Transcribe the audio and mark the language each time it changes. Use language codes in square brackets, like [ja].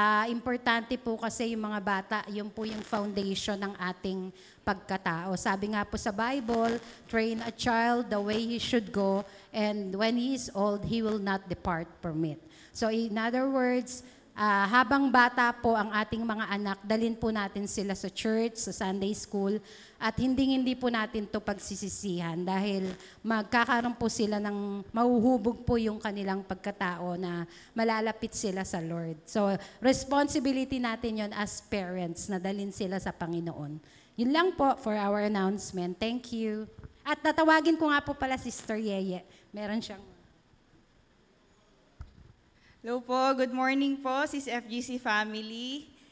[tl] Importante po kasi yung mga bata, yun po yung foundation ng ating pagkatao. Sabi nga po sa Bible, [en] train a child the way he should go, and when he is old, he will not depart from it. [tl] So in other words, habang bata po ang ating mga anak, dalhin po natin sila sa church, sa Sunday school, at hindi po natin to pagsisisihan dahil magkakaroon po sila ng mahuhubog po yung kanilang pagkatao na malalapit sila sa Lord. So responsibility natin yon as parents na dalhin sila sa Panginoon. Yun lang po for our announcement. Thank you. At tatawagin ko nga po pala Sister Yeye. Meron siyang... [en] Hello po, good morning po, Sis FGC family.